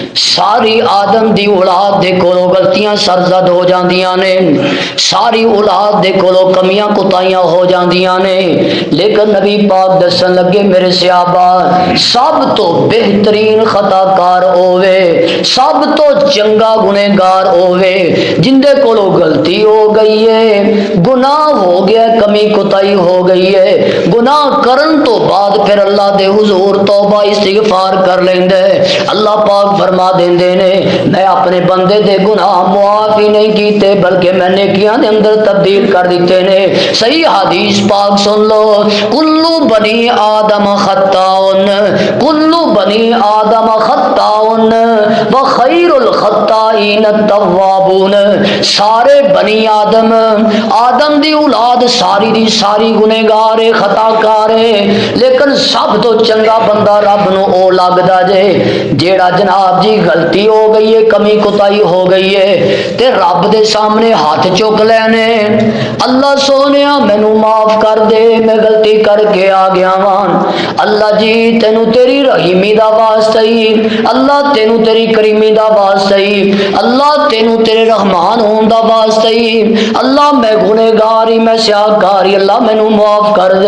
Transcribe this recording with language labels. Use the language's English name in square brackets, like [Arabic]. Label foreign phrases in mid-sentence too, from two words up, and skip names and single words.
[Punjabi] ساری آدم دی اولاد دے کولوں غلطیاں سرزد ہو جاندیاں نے، ساری اولاد دے کولوں کمیاں کوتاہیاں ہو جاندیاں نے، لیکن نبی پاک دسن لگے میرے صحابہ، سب توں بہترین خطاکار ہووے، سب توں چنگا گنہگار ہووے جہندے کولوں غلطی ہو گئی اے، گناہ ہو گیا، کمی کوتاہی ہو گئی اے، گناہ کرن توں بعد فیر اللہ دے حضور توبہ استغفار کر لیندے. اللہ پاک فرما دیندے نے، میں اپنے بندے دے گناہ معاف ہی نہیں کیتے بلکہ میں نیکیاں دے اندر تبدیل کر دتے نے. صحیح حدیث پاک سن لو, [Arabic] كل بني آدم خطاء، كل بني آدم خطاء وخير الخطائين التوابون, [Punjabi] سارے بنی آدم، آدم دی اولاد ساری دی ساری گنہگار اے، خطاکار اے، لیکن سب توں چنگا بندہ رب نوں او لگدا جے جیہڑا جناب جی غلطی ہو گئی اے، کمی کوتاہی ہو گئی اے تے رب دے سامنے ہتھ چک لینے، اللہ سوہنیا مینوں معاف کر دے، میں غلطی کر کے آ گیا واں، اللہ جی تینوں تیری رحیمی دا واسطہ ای، اللہ تینوں تیری کریمی دا واسطہ ای، اللہ تینوں تیرے رحمان ہون دا واسطہ ای، اللہ میں گنہگار ای، میں سیاہکار ای، اللہ مینوں معاف کر دے.